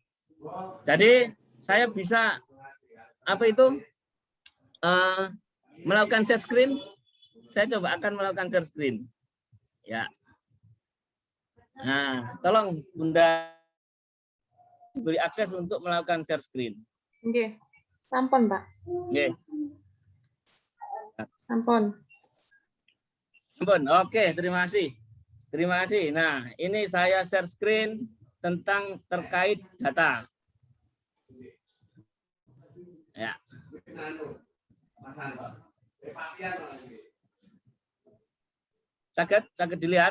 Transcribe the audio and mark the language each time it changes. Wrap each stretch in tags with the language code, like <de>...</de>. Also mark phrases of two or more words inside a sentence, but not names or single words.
<id>Jadi saya bisa melakukan</id> <en>share screen.</en> <id>Saya coba akan melakukan</id> <en>share screen.</en> <id>Ya. Nah, tolong Bunda beri akses untuk melakukan</id> <en>share screen.</en> <id>Oke. Sampun, Pak. Oke. Sampun. Sampun. Oke, terima kasih. Terima kasih. Nah, ini saya</id> <en>share screen</en> <id>tentang terkait data. Ya. Sakit dilihat.</id>